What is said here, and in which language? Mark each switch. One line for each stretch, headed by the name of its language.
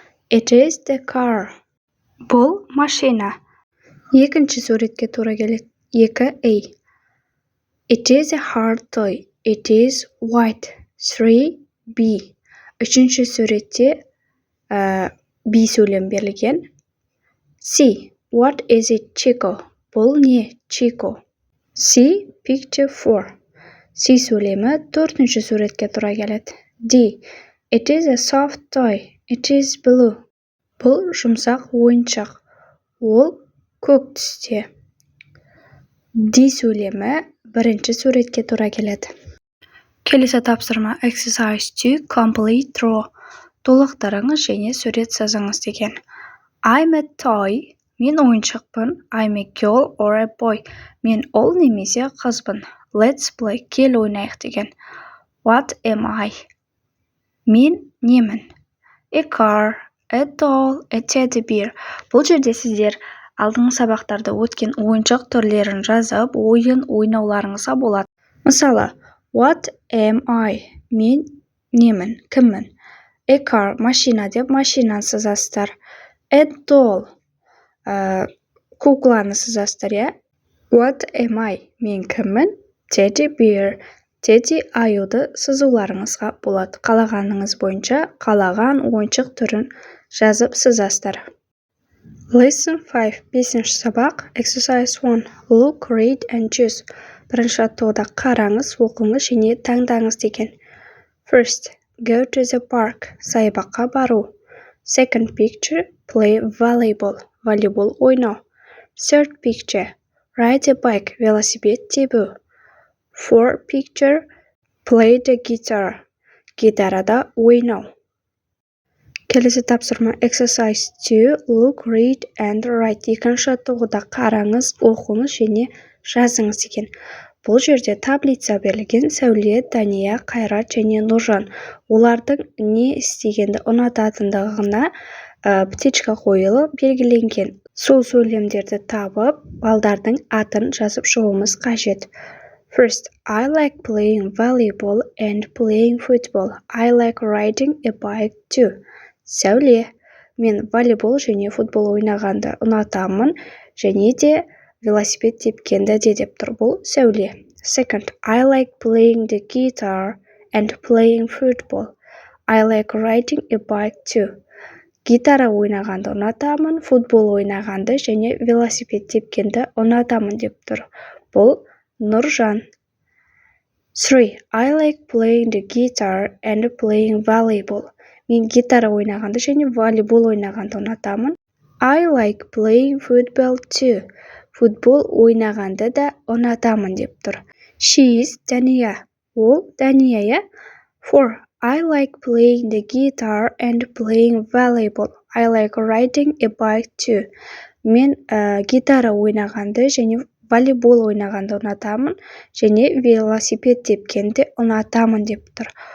English: It is the car.
Kazakh: Бұл машина. Екінші суретке тура келеді.
English: 2 A. It is a hard toy. It is white. 3 B.
Kazakh: Үшінші суретте B сөйлем берілген. C.
English: What is it, Chico?
Kazakh: Бұл не?
English: Chico. C. Picture 4.
Kazakh: C сөйлемі төртінші суретке тура келеді.
English: D. It is a soft toy. It is blue.
Kazakh: Бұл жұмсақ ойыншық. Ол көк түсте. D сөйлемі бірінші суретке тура келеді. Келесі тапсырма
English: exercise 2 complete draw.
Kazakh: Толықтырыңыз және сурет сызыңыз деген.
English: I'm a toy.
Kazakh: Мен ойыншықпын.
English: I'm a girl or a boy.
Kazakh: Мен ол немесе қызбын.
English: Let's play.
Kazakh: Кел ойнайық деген.
English: What am I?
Kazakh: Мен немін?
English: A car, a doll, a teddy bear.
Kazakh: Бұл жерде сіздер алдыңғы сабақтарда өткен ойыншық түрлерін жазып, ойын ойнауларыңызға болады. Мысалы,
English: what am I?
Kazakh: Мен немін? Кіммін? A car, машина деп машинаны сызасыздар. A doll, кукланы сызасыздар, иә?
English: What am I?
Kazakh: Мен кіммін? Teddy bear, тедди аюды сызуларыңызға болады. Қалағаныңыз бойынша қалаған ойыншық түрін жазып сызасыздар.
English: Lesson 5,
Kazakh: 5-ші сабақ,
English: exercise 1, look, read and choose.
Kazakh: Бірінші аттоғда қараңыз, оқыңыз және таңдаңыз деген.
English: First, go to the park,
Kazakh: саябаққа бару.
English: Second picture, play volleyball,
Kazakh: волейбол ойнау.
English: Third picture, ride a bike,
Kazakh: велосипед тебу.
English: Fourth picture, play the guitar,
Kazakh: гитарада ойнау. Келесі тапсырма
English: exercise 2, look, read and write.
Kazakh: Екінші аттоғда қараңыз, оқыңыз және жазыңыз деген. Бұл жерде таблица берілген. Сәуле, Дания, Қайрат және Нұржан. Олардың не істегенді ұнататындығына птичка қойылып белгіленген. Сол сөйлемдерді табып, балдардың атын жазып шығуымыз қажет.
English: First, I like playing volleyball and playing football. I like riding a bike too.
Kazakh: Сәуле, мен волейбол және футбол ойнағанды ұнатамын, және де велосипед тепкенді де деп тұр. Бұл сәуле.
English: Second, I like playing the guitar and playing football. I like riding a bike too.
Kazakh: Гитара ойнағанды ұнатамын, футбол ойнағанды және велосипед тепкенді ұнатамын деп тұр. Бұл Нұржан. 3.
English: I like playing the guitar and playing volleyball.
Kazakh: Мен гитара ойнағанды және волейбол ойнағанды ұнатамын.
English: I like playing football too.
Kazakh: Футбол ойнағанды да ұнатамын деп тұр.
English: She is Дания.
Kazakh: Ол Дания, иә? 4.
English: I like playing the guitar and playing volleyball. I like riding a bike too.
Kazakh: Мен гитара ойнағанды және волейбол ойнағанды ұнатамын, және велосипед тепкенді ұнатамын деп тұр.